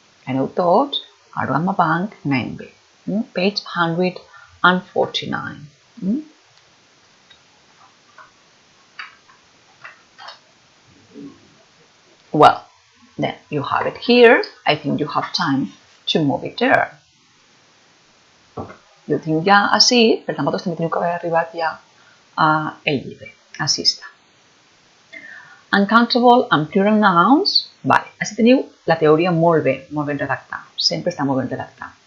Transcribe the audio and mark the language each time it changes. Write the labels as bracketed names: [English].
[Catalan] Aneu tots al programa banc 9B. [English] Page 149. Well, then you have it here. I think you have time to move it there. [Catalan] Jo ho tinc ja així, per tant, vosaltres també teniu que haver arribat ja al llibre. Així està. [English] Uncountable and plural nouns. [Catalan] Vale, així teniu la teoria molt ben redactada. Sempre està molt ben redactada.